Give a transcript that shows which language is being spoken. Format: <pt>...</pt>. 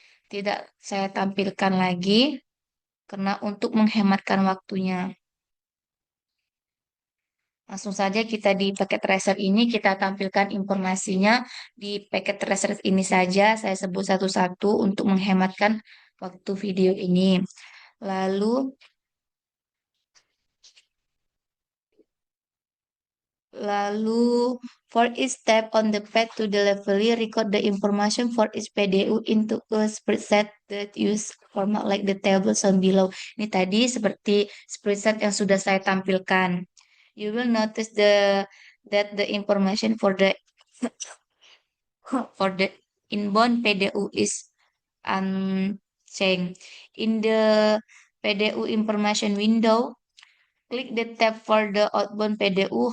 <id>Tidak saya tampilkan lagi karena untuk menghematkan waktunya. Langsung saja kita di paket tracer ini kita tampilkan informasinya di paket tracer ini saja. Saya sebut satu-satu untuk menghematkan waktu video ini.</id> <en>Lalu Lalu, for each step on the path to delivery, record the information for each PDU into a spreadsheet that use format like the table shown below.</en> <id>Ini tadi seperti spreadsheet yang sudah saya tampilkan.</id> <en>You will notice that the information for the inbound PDU is unchanged. In the PDU information window, click the tab for the outbound PDU.</en>